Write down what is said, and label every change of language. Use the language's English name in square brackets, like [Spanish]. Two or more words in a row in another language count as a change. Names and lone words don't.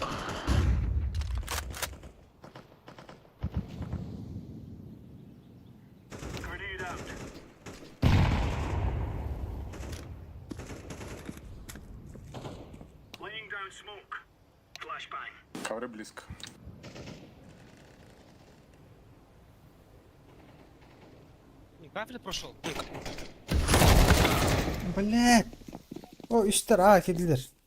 [English] Grenade out. Laying down smoke. Flashbang. [Russian] Ковры близко. Кафель прошел. Блять. [Turkish] O 3 tane hak edilir.